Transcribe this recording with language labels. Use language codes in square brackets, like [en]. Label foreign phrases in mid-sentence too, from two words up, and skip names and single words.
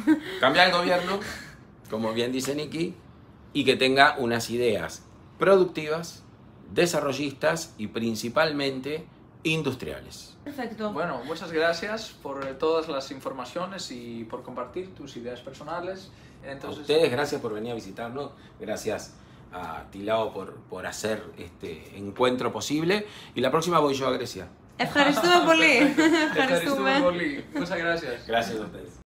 [es] Cambiar el gobierno, como bien dice Nicky, y que tenga unas ideas productivas, desarrollistas y principalmente industriales. Perfecto. Bueno, muchas gracias por todas las informaciones y por compartir tus ideas personales. A Entonces, ustedes, gracias por venir a visitarnos, gracias a Tilao por hacer este encuentro posible, y la próxima voy yo a Grecia. [el] Ευχαριστούμε πολύ. Ευχαριστούμε πολύ. [es] Muchas gracias. Gracias a ustedes.